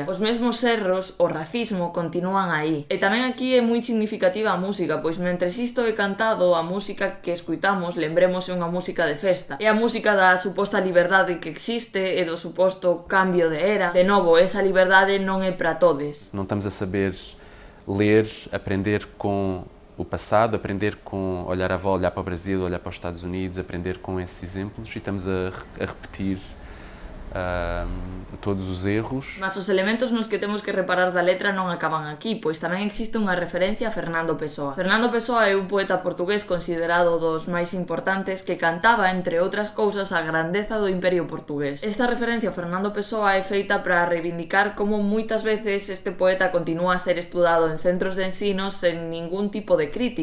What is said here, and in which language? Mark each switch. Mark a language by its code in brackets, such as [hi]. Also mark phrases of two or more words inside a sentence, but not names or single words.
[gl] Os mesmos erros, o racismo, continúan aí. E tamén aquí é moi significativa a música, pois mentres isto é cantado, a música que escuitamos, lembremos, é unha música de festa. É a música da suposta liberdade que existe e do suposto cambio de era. De novo, esa liberdade non é para todes. [pt] Não estamos a saber ler, aprender com o passado, aprender com olhar à volta, olhar para o Brasil, olhar para os Estados Unidos, aprender com esses exemplos e estamos a repetir todos os erros. [gl] Mas os elementos nos que temos que reparar da letra non acaban aquí, pois tamén existe unha referencia a Fernando Pessoa. Fernando Pessoa é un poeta portugués considerado dos máis importantes que cantaba, entre outras cousas, a grandeza do Imperio Portugués. Esta referencia a Fernando Pessoa é feita para reivindicar como moitas veces este poeta continúa a ser estudado en centros de ensino sen ningún tipo de crítica.